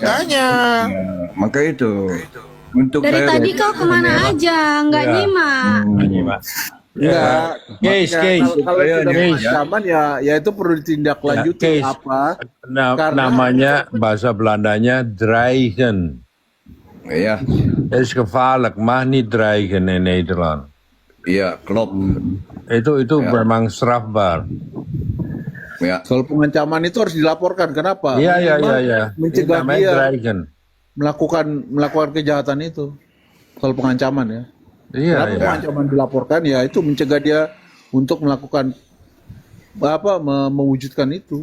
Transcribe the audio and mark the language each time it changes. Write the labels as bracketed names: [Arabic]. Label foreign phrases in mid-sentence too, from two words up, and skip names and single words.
[Indonesian] makanya. ya, maka itu untuk Dari saya tadi kau kemana aja, nggak nyimak. Enggak. Case. Kalau Saya sudah nih, pengancaman ya itu perlu ditindaklanjuti Case. apa? Karena Namanya bahasa Belandanya dreigen. ya, [Dutch] Het is gevaarlijk, mag niet dreigen in Nederland. ya, klopt. [Indonesian] Itu Ya, memang strafbaar. ya. soal pengancaman itu harus dilaporkan. Kenapa? Iya. Minimal Ini mencegah namanya dia dreigen. melakukan kejahatan itu. Soal pengancaman ya. Iya. Kenapa pengancaman dilaporkan? Ya itu mencegah dia untuk melakukan mewujudkan itu.